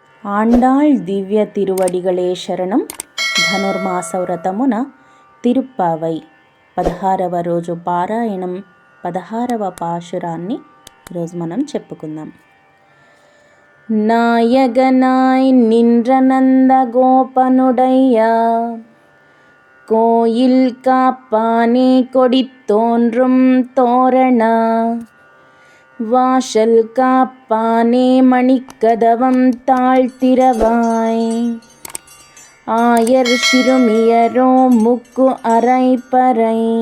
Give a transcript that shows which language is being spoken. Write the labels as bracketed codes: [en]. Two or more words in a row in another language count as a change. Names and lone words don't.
[ta] ஆண்டாள் திவ்ய திருவடிகளே சரணம். [te] ధనుర్మాస వ్రతమున తిరుప్పావై 16వ రోజు పారాయణం 16వ పాశురాన్ని ఈరోజు మనం చెప్పుకుందాం. [ta] நாயகனாய் நின்ற நந்த கோபனுடைய கோயில் காப்பானே கொடித்தோன்றும் தோரண வாசல் காப்பானே மணிக்கதவம் தாழ்த்திரவாய் ஆயர் சிறுமியரோ முக்கு அரைப்பறை